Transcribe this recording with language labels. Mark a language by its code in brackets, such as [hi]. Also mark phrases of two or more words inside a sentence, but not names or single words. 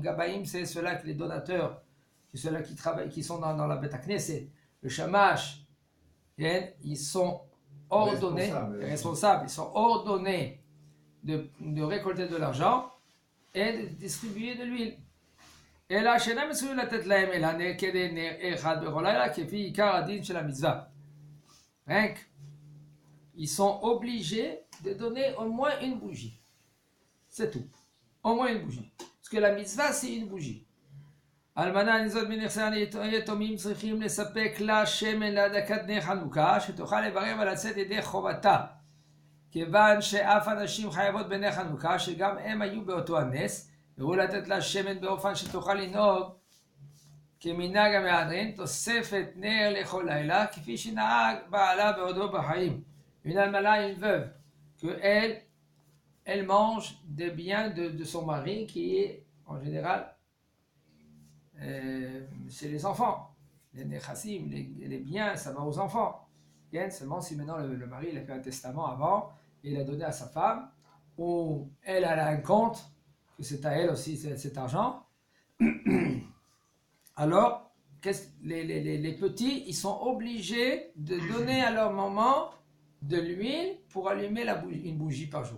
[fr] Gabaïm, c'est ceux-là qui les donateurs, c'est ceux-là qui travaillent, qui sont dans la Beth Knesset. Le Shamash, ils sont ordonnés, responsables, ils sont ordonnés de récolter de l'argent et de distribuer de l'huile. [he] אלא שאינם מסוגלים לתת להם אלא נר כדי נר אחד בכל לילה, כפי עיקר הדין של המצווה. [fr] Rien que, ils sont obligés de donner au moins une bougie. C'est tout. Au moins une bougie. Parce que la mitzvah, c'est une bougie. [he] אלמנה ניזות מנכסי היתומים צריכים לספק לה שמן להדלקת נר חנוכה, שתוכל לברך ולצאת ידי חובתה. כיוון שאף הנשים חייבות בנר חנוכה, שגם הם היו באותו הנס, והוא לתת לה שמן באופן שתוכל לנהוג כמנהג המהדרין, תוספת נר לכל לילה, כפי שנהג בעלה בעודו בחיים. [fr] Une almana, une veuve, elle mange des biens de son mari, qui est en général chez les enfants. Les nechassim, les biens, ça va aux enfants. Bien, seulement si maintenant le mari il a fait un testament avant, et il a donné à sa femme, ou elle a un compte, que c'est à elle aussi cet argent, alors les petits, ils sont obligés de donner à leur maman de l'huile pour allumer une bougie par jour.